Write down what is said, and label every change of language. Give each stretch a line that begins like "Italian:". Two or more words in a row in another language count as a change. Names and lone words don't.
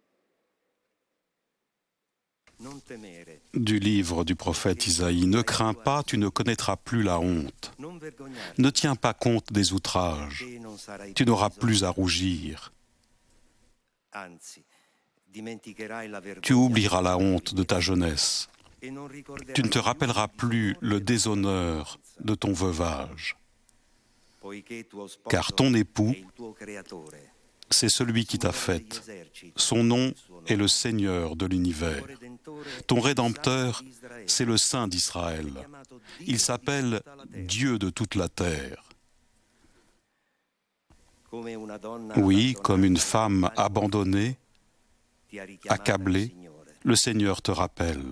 Italian: Non temere,
French: Du livre du prophète Isaïe, ne crains pas, tu ne connaîtras plus la honte.
Italian: non vergognarti,
French: Ne tiens pas compte des outrages,
Italian: e non sarai
French: tu n'auras
Italian: preso.
French: plus à rougir.
Italian: Anzi, dimenticherai la vergogna
French: Tu oublieras la honte de ta jeunesse.
Italian: e non ricorderai
French: Tu ne te
Italian: più
French: rappelleras
Italian: il
French: plus le
Italian: dishonore
French: déshonneur de ton veuvage,
Italian: poiché tuo sposo
French: car ton époux,
Italian: è il tuo creatore.
French: c'est celui qui t'a faite. Son nom est le Seigneur de l'univers. Ton Rédempteur, c'est le Saint d'Israël. Il s'appelle Dieu de toute la terre. Oui, comme une femme abandonnée, accablée, le Seigneur te rappelle.